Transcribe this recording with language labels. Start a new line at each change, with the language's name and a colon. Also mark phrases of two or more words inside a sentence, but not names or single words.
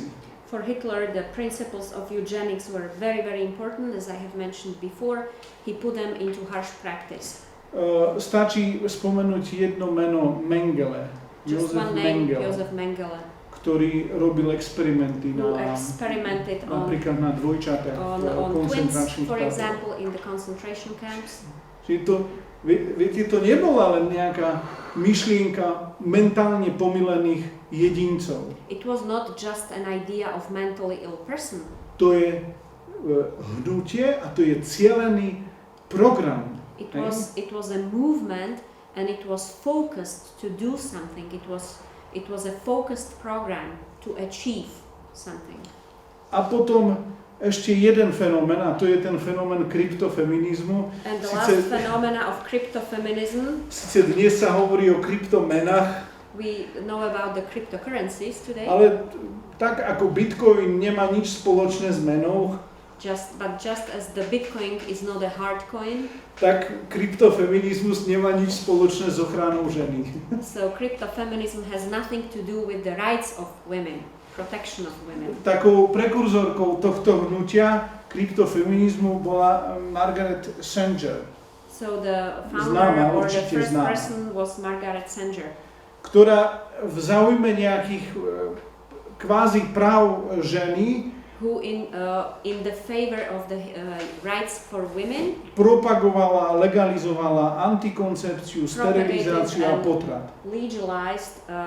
English: For Hitler, the principles of eugenics were very, very important, as I have mentioned before. He put them into harsh practice.
Slovak: Stačí spomenúť jedno meno Mengele. Joseph Mengele. Ktorý robil experimenty napríklad na dvojčatách
English: on
Slovak: koncentračných
English: twins, for example, in the concentration camps.
Slovak: Viete, to nebola len nejaká myšlienka mentálne pomylených jedincov.
English: It was not just an idea of mentally ill person.
Slovak: To je hnutie a to je cielený program.
English: It was a movement and it was focused to do something. It was a focused program to achieve something.
Slovak: A potom ešte jeden fenomén, a to je ten fenomén kryptofeminizmu.
English: And the last phenomena of cryptofeminism.
Slovak: Sice dnes sa hovorí o kryptomenách.
English: We know about the cryptocurrencies today.
Slovak: Ale tak ako Bitcoin nemá nič spoločné s menou.
English: Just as the Bitcoin is not a hard coin,
Slovak: tak kryptofeminizmus nemá nič spoločné s ochranou ženy.
English: So cryptofeminism has nothing to do with the rights of women, protection of women.
Slovak: Takou prekurzorkou tohto hnutia kryptofeminizmu bola Margaret Sanger.
English: So the founder or the first person was Margaret Sanger.
Slovak: Ktorá v záujme nejakých kvázi práv ženy
English: who in the favor of the rights for women
Slovak: propagovala, legalizovala antikoncepciu, sterilizáciu a potrat.
English: Legalized